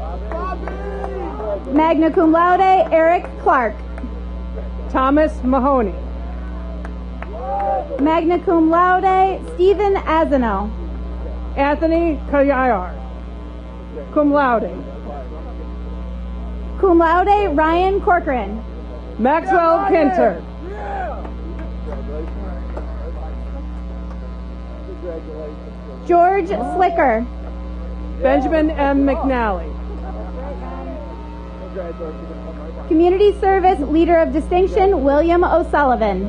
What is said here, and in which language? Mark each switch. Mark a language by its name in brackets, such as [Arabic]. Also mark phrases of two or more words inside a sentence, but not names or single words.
[Latin] Magna cum laude, [English] Eric Clark. Thomas Mahoney. [Latin] Magna cum laude, Stephen Azano. [English] Anthony Kayar. [Latin] Cum laude. Cum laude, [English] Ryan Corcoran. Maxwell Kinter. George Slicker. Benjamin M. McNally. Community Service Leader of Distinction, William O'Sullivan.